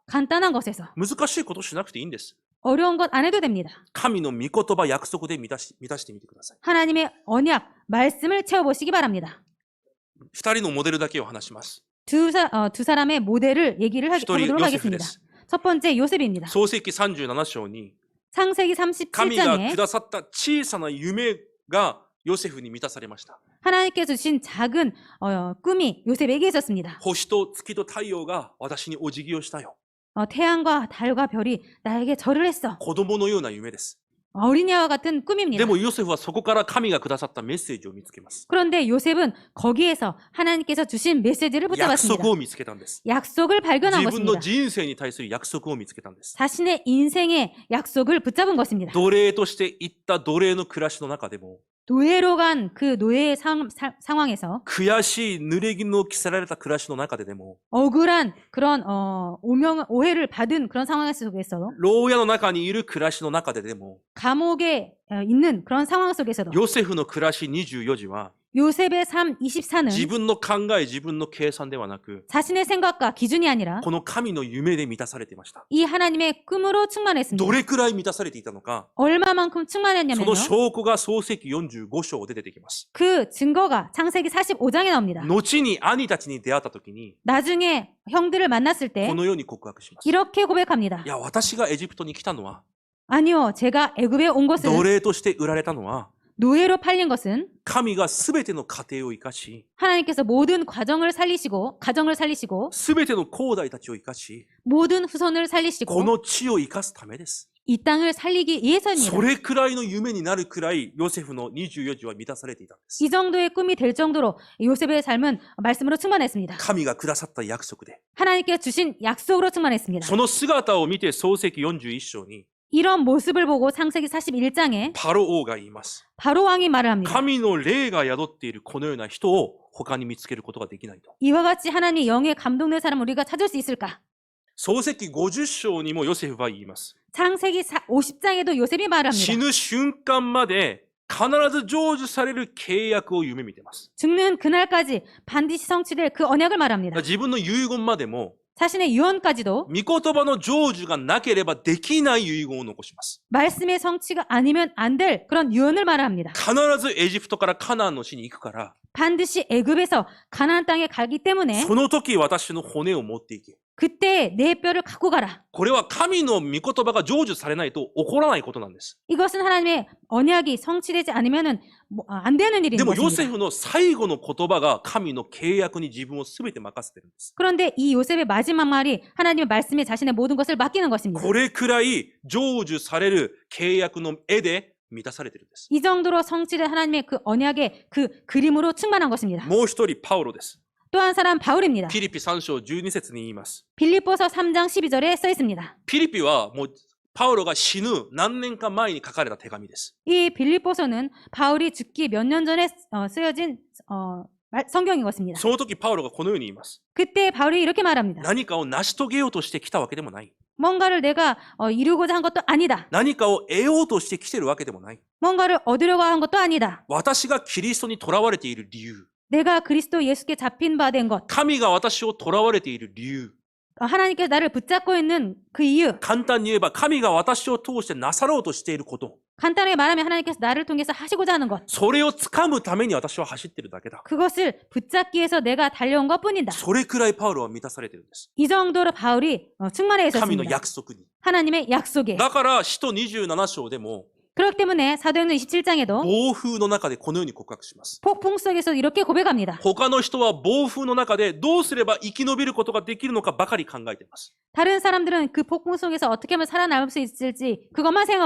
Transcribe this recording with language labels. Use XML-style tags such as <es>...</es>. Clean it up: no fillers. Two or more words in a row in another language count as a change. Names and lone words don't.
<ko>간단한 것에서</ko> <ja>難しいことしなくていいんです。</ja> <ko>어려운 것 안 해도 됩니다.</ko> <ja>神の御言葉、約束で満たしてみてください。</ja> <ko>하나님의 언약, 말씀을 채워보시기 바랍니다.</ko> <ja>二人のモデルだけを話します。</ja> <ko>두 사람의 모델을 얘기를</ko> <ja>一人</ja> <ko>해보도록</ko> <ja>ヨセフで</ja> <ko>하겠습니다.</ko> <ja>す。</ja> <ko>첫 번째 요셉입니다.</ko> <ja>創世記37章に</ja> <ko>창세기</ko> <ja>神が</ja> <ko>37장에</ko> <ja>くださった小さな夢がヨセフに満たされました。</ja> <ko>하나님께서 주신 작은 꿈이 요셉에게 있었습니다.</ko> <ja>星と月と太陽が私にお辞儀をしたよ。</ja> <ko>태양과 달과 별이 나에게 절을 했어.</ko> <ja>子供のような夢です。</ja> <ko>어린이와 같은 꿈입니다.</ko> <ja>でもヨセフはそこから神がくださったメッセージを見つけます。</ja> <ko>그런데 요셉은 거기에서 하나님께서 주신 메시지를</ko> <ja>約</ja> <ko>붙잡았습니다.</ko> <ja>束を見つけたんです。</ja> <ko>약속을 발견한</ko> <ja>自分の</ja> <ko>것입니다.</ko> <ja>人生に対する約束を見つけたんです。</ja> <ko>자신의 인생의 약속을 붙잡은 것입니다.</ko> <ja>奴隷として行った奴隷の暮らしの中でも</ja> <ko>노예로 간 그 노예의 상황에서</ko> <ja>悔しい濡れ衣を着せられた暮らしの中でも</ja> <ko>억울한 그런 오해를 받은 그런 상황 속에서</ko> <ja>牢屋の中にいる暮らしの中でも</ja> <ko>감옥에 있는 그런 상황 속에서도</ko> <ja>ヨセフの暮らし24時は</ja> <ko>요셉의 삶 24는</ko> <ja>自分の考え、自分の計算ではなく</ja> <ko>자신의 생각과 기준이 아니라</ko> <ja>この神の夢で満たされていました。</ja> <ko>이 하나님의 꿈으로 충만했습니다.</ko> <ja>どれくらい満たされていたのか、</ja> <ko>얼마만큼</ko> <ja>そ</ja> <ko>충만했냐면요.</ko> <ja>の証拠が創世記45章で出てきます。</ja> <ko>그 증거가 창세기 45장에 나옵니다.</ko> <ja>後に兄たちに出会った時に</ja> <ko>나중에 형들을 만났을 때</ko> <ja>このように告白します。</ja> <ko>이렇게 고백합니다.</ko> <ja>いや、私がエジプトに来たのは、</ja> <ko>아니요, 제가 애굽에 온</ko> <ja>奴</ja> <ko>것은</ko> <ja>隷として売られたのは、</ja> <ko>노예로 팔린 것은</ko> <ja>神がすべての家庭を生かし、</ja> <ko>하나님께서 모든 가정을 살리시고</ko> <ja>すべての兄弟たちを生かし、</ja> <ko>모든 후손을</ko> <ja>こ</ja> <ko>살리시고</ko> <ja>の地を生かすためです。</ja> <ko>이 땅을 살리기 위해서입니다.</ko> <ja>それくらいの夢になるくらい、ヨセフの24時は満たされていたんです。</ja> <ko>이 정도의 꿈이 될 정도로 요셉의 삶은 말씀으로 충만했습니다.</ko> <ja>神がくださった約束で。</ja> <ko>하나님께서 주신 약속으로 충만했습니다.</ko> <ja>その姿を見て創世記41章に</ja> <ko>이런 모습을 보고 창세기 41장에</ko> <ja>パロ王が言います。</ja> <ko>바로 왕이 말을 합니다.</ko> <ja>神の霊が宿っているこのような人を他に見つけることができないと。</ja> <ko>이와 같이 하나님의 영에 감동된 사람을 우리가 찾을 수 있을까?</ko> <ja>創世記50章にもヨセフは言います。</ja> <ko>창세기 50장에도 요셉이 말을</ko> <ja>死</ja> <ko>합니다.</ko> <ja>ぬ瞬間まで必ず成就される契約を夢見てます。</ja> <ko>죽는 그날까지 반드시 성취될 그 언약을 말합니다.</ko> <ja>自分の遺言までも</ja> <ko>자신의 유언까지도</ko> <ja>御言葉の成就がなければできない遺言を残します。</ja> <ko>말씀의 성취가 아니면 안 될 그런 유언을 말합니다.</ko> <ja>必ずエジプトからカナンの地に行くから、</ja> <ko>반드시 애굽에서 가나안 땅에 가기 때문에</ko> <ja>その時私の骨を持っていけ。</ja> <ko>그때 내 뼈를 갖고 가라.</ko> <ja>これは神の御言葉が成就されないと起こらないことなんです。</ja> <ko>이것은 하나님의 언약이 성취되지 않으면은 안 되는 일인</ko> <ja>でもヨセ</ja> <ko>것입니다.</ko> <ja>フの最後の言葉が神の契約に自分を全て任せてるんです。</ja> <ko>그런데 이 요셉의 마지막 말이 하나님의 말씀에 자신의 모든 것을 맡기는 것입니다.</ko> <ja>これくらい成就される契約の絵で満たされてるんです。</ja> <ko>이 정도로 성취된 하나님의 그 언약의 그 그림으로 충만한 것입니다.</ko> <ja>もう一人パウロです。</ja> <ko>또 한 사람 바울입니다.</ko> <ja>ピリピ3章12節に言います。</ja> <ko>빌립보서 3장 12절에 써 있습니다.</ko> <ja>ピリピはもうパウロが死ぬ何年か前に書かれた手紙です。</ja> <ko>이 빌립보서는 바울이 죽기 몇 년 전에 쓰여진 성경인 것입니다.</ko> <ja>その時パウロがこのように言います。</ja> <ko>그때 바울이 이렇게 말합니다.</ko> <ja>何かを成し遂げようとしてきたわけでもない。</ja> <ko>뭔가를 내가 이루고자 한 것도 아니다.</ko> <ja>何かを得ようとしてきてるわけでもない。</ja> <ko>뭔가를 얻으려고 한 것도 아니다.</ko> <ja>私がキリストに囚われている理由。</ja> <ko>내가 그리스도 예수께 잡힌 바 된 것.</ko> <ja>神が私を囚われている理由。</ja> <ko>하나님께서 나를 붙잡고 있는 그 이유.</ko> <ja>簡単に言えば神が私を通してなさろうとしていること。</ja> <ko>간단하게 말하면 하나님께서 나를 통해서 하시고자 하는 것.</ko> <ja>それを掴むために私は走ってるだけだ。</ja> <ko>그것을 붙잡기 위해서 내가 달려온 것뿐이다.</ko> <ja>それくらいパウロは満たされてるんです。</ja> <ko>이 정도로 바울이 충만해</ko> <ja>神の</ja> <ko>있었습니다.</ko> <ja>約束に。</ja> <ko>하나님의 약속에.</ko> <ja>だから使徒27章でも</ja> <ko>그렇기 때문에 사도행전 27장에도</ko> <ja>暴風の中でこのように告白します。</ja> <ko>폭풍 속에서 이렇게 고백합니다.</ko> <ja>他の人は暴風の中でどうすれば生き延びることができるのかばかり考えています。</ja> <ko>다른 사람들은 그 폭풍 속에서 어떻게 하면 살아남을 수 있을지 그것만 생각하고</ko>